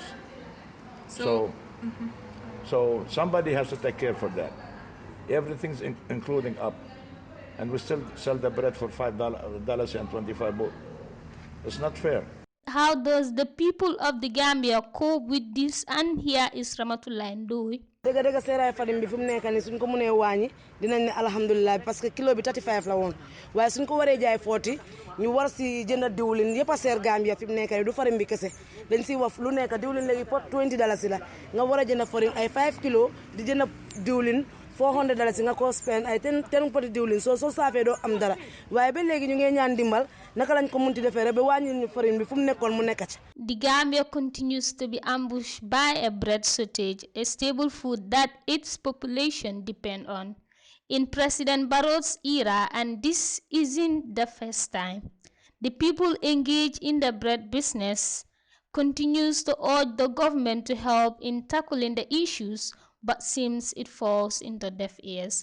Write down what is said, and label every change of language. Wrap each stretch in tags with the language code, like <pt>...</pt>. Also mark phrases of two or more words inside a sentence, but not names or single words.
<en>So somebody has to take care for that. Everything's including up, and we still sell the bread for $5 and 25 both. It's not fair. How does the people of the Gambia cope with this? And here is Ramatullah Ndoye.</en> <wo>dëgg dëgg seeraay farim bi fu mu nekk nii suñ ko mënee wàññi dinañ ne alhamdulilah</wo> <fr>parce que</fr> <wo>kilo bi 35 la woon waaye suñ ko waree jaay 40 ñu war si jënd diwlin yëpp a seer Gambia fi mu nekk nii du farim bi kese dañ si wax lu nekk diwlin léegi pot $20 la nga war a jënd farim ay 5 kilos di jënd diwlin $400 nga ko spend ay 10 poti diwlin soo saafee doo am dara waaye ba léegi ñu ngi ñaan dimbal naka lañ ko munti defee rek ba wàññi ñu farim bi fu mu nekkoon mu nekk ci.</wo> <en>The Gambia continues to be ambushed by a bread shortage, a staple food that its population depend on. In President Barrow's era, and this isn't the first time, the people engaged in the bread business continues to urge the government to help in tackling the issues, but seems it falls into deaf ears.</en>